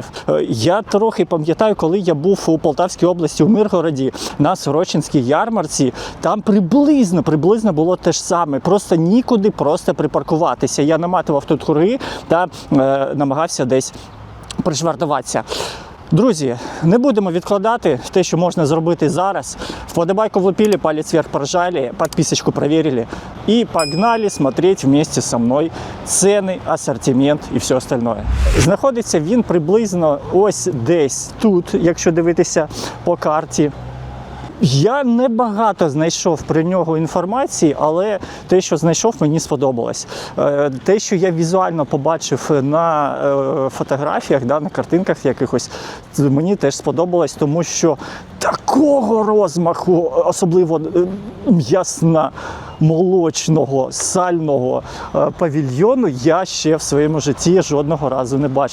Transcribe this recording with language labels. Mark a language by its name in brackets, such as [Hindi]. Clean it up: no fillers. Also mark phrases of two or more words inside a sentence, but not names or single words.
[Ukrainian] Я трохи пам'ятаю, коли я був у Полтавській області, у Миргороді, на Сорочинській ярмарці, там приблизно було те ж саме. Просто нікуди просто припаркуватися. Я наматував тут круги та намагався десь пришвартуватися. Друзі, не будемо відкладати те, що можна зробити зараз. Вподобайку влупили, [Russian] палец вверх прожали, подписочку проверили. И погнали смотреть вместе со мной цены, ассортимент і все остальное. [Ukrainian] Знаходиться він приблизно ось десь тут, якщо дивитися по карті. Я небагато знайшов про нього інформації, але те, що знайшов, мені сподобалось. Те, що я візуально побачив на фотографіях, на картинках якихось, мені теж сподобалось, тому що такого розмаху, особливо м'ясно-молочного, сального павільйону я ще в своєму житті жодного разу не бачив.